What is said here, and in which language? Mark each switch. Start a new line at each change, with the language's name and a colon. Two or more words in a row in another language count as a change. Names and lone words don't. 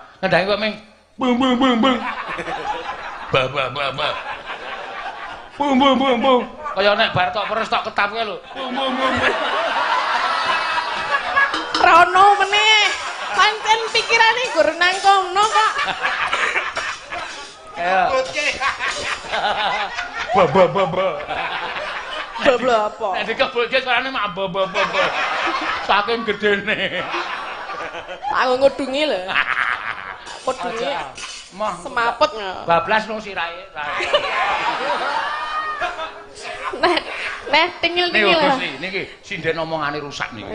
Javanese: Ngendhangi kok ming bung bung bung bung. Ba ba ba ba. Bung bung bung bung. Kaya nek bar tok peres tok ketap kae lho. Bung bung bung. Rono meneh. Pancen pikirane gur nang kono kok. Ayo. Ba ba ba ba. Babla apa? Nek dikebulke suarane mak ba ba ba ba. Saking gedene. Aku ngudungi lho. Ngudungi. Mah Semaput. bablas no sirahe. Nah, tingil-tingil. Nih Gusti, niki sinden omongane rusak niki.